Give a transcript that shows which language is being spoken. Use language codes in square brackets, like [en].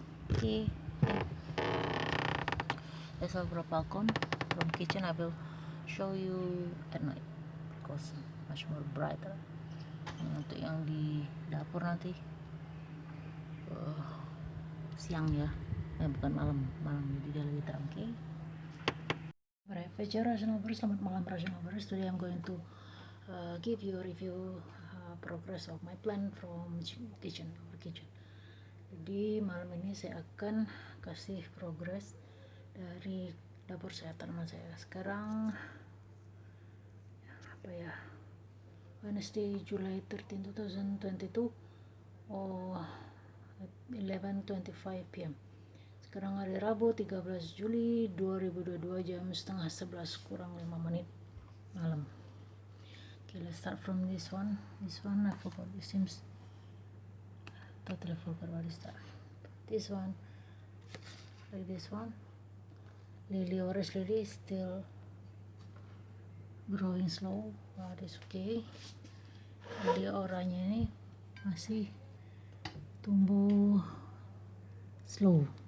[en] Okay, that's all for balcony. From kitchen I will show you at night because much more brighter. [id] Untuk yang di dapur nanti siang ya, bukan malam, jadi dia lebih terang. [en] Okay. Alright, [id] selamat malam [en] Rationalverse. Today I'm going to give you a review progress of my plant from kitchen. [id] Jadi malam ini saya akan kasih progress dari dapur saya, tanaman saya. Sekarang apa ya, [en] Wednesday, July 13, 2022 11:25 p.m. [id] Sekarang hari Rabu 13 Juli 2022 jam setengah 11 kurang 5 menit malam. [en] Okay, let's start from this one. This one I forgot, it seems totally forgot what is that. This one, like this one, orange lily is still growing slow, but it's okay. [id] Jadi oranye ini masih tumbuh slow.